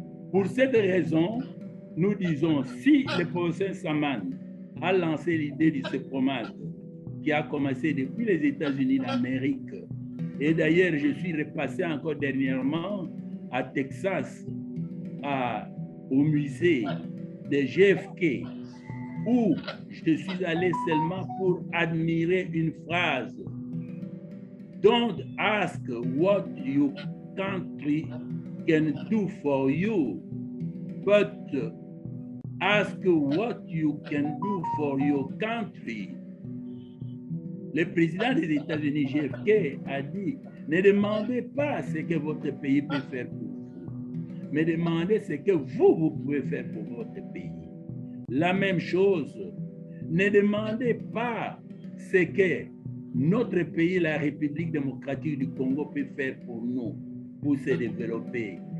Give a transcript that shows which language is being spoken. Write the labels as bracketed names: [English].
[French] Pour cette raison, nous disons, si le professeur Saman a lancé l'idée du CEPROMAD, qui a commencé depuis les États-Unis d'Amérique, et d'ailleurs, je suis repassé encore dernièrement à Texas, au musée de JFK, où je suis allé seulement pour admirer une phrase. [English] Don't ask what your country can do for you, but ask what you can do for your country. [French] Le président des États-Unis, JFK, a dit, ne demandez pas ce que votre pays peut faire pour vous, mais demandez ce que vous pouvez faire pour votre pays. La même chose, ne demandez pas ce que notre pays, la République démocratique du Congo, peut faire pour nous, pour se développer.